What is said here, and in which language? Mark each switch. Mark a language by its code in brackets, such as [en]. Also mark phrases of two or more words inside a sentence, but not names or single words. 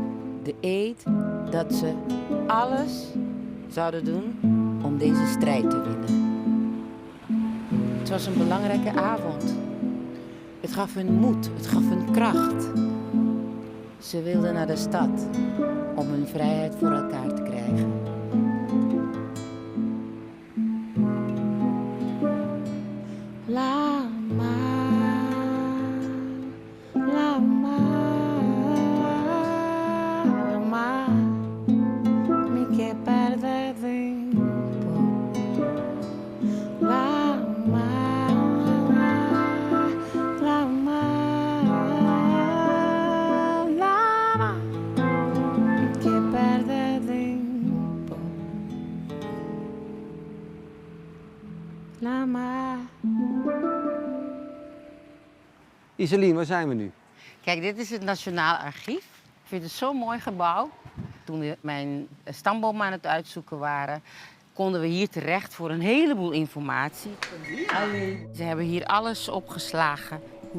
[nl] De eed dat ze alles zouden doen om deze strijd te winnen. Het was een belangrijke avond. Het gaf hun moed, het gaf hun kracht. Ze wilden naar de stad om hun vrijheid voor elkaar te krijgen. [pap] La mar, me que perder tempo. La mar, me que perder tempo. La mar. [nl] Iselien, waar zijn we nu? Kijk, dit is het Nationaal Archief. Ik vind het zo'n mooi gebouw. Toen we mijn stamboom aan het uitzoeken waren, konden we hier terecht voor een heleboel informatie. Ze hebben hier alles opgeslagen.